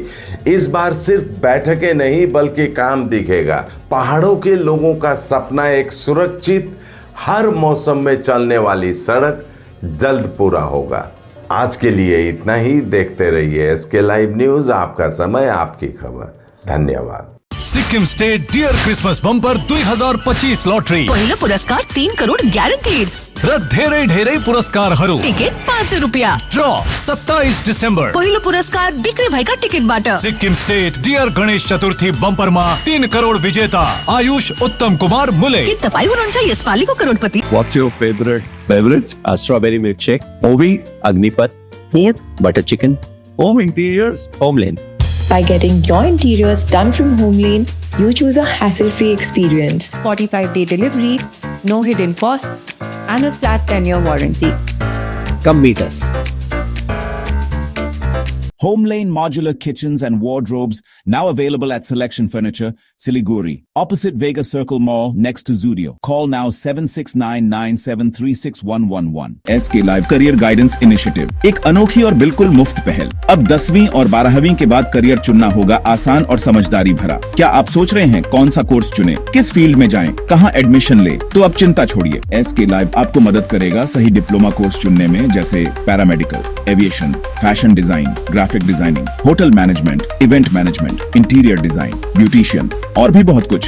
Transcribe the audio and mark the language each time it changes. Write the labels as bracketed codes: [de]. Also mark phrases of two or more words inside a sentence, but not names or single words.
[hi] इस बार सिर्फ बैठकें नहीं बल्कि काम दिखेगा। पहाड़ों के लोगों का सपना, एक सुरक्षित, हर मौसम में चलने वाली सड़क, जल्द पूरा होगा। आज के लिए इतना ही। देखते रहिए SK लाइव न्यूज, आपका समय, आपकी खबर। धन्यवाद। [ne] सिक्किम स्टेट डियर क्रिसमस बम्पर 2025 लॉटरी, पहिलो पुरस्कार 3 करोड ग्यारेन्टिड र धेरै धेरै पुरस्कारहरू। टिकट 500 रुपियाँ। ड्र 27 डिसेम्बर। पहिलो पुरस्कार बिक्री भएका टिकटबाट। सिक्किम स्टेट डियर गणेश चतुर्थी बम्परमा 3 करोड विजेता आयुष उत्तम कुमार मुले। के तपाईँ हुनुहुन्छ यसपालिको करोडपति? [en] What's your favorite beverage? A strawberry milkshake, Ovi, Agnipat, Yep. butter chicken, home interiors, Homeland. By getting your interiors done from Homelane, you choose a hassle-free experience. 45-day delivery, no hidden costs, and a flat 10-year warranty. Come meet us. Home Lane Modular Kitchens and Wardrobes now available at Selection Furniture, Siliguri, opposite Vega Circle Mall next to Zudio. Call now 7699736111. SK Live Career Guidance Initiative, [hi] एक अनोखी और बिल्कुल मुफ्त पहल। अब 10वीं और 12वीं के बाद करियर चुनना होगा आसान और समझदारी भरा। क्या आप सोच रहे हैं कौन सा कोर्स चुने, किस फील्ड में जाएं, कहां एडमिशन ले? तो अब चिंता छोड़िए, SK Live आपको मदद करेगा सही [en] diploma course [hi] चुनने में, जैसे पैरामेडिकल, एविएशन, [en] fashion design, graphic designing, hotel management, event management, interior design, [hi] ब्यूटिशियन और भी बहुत कुछ।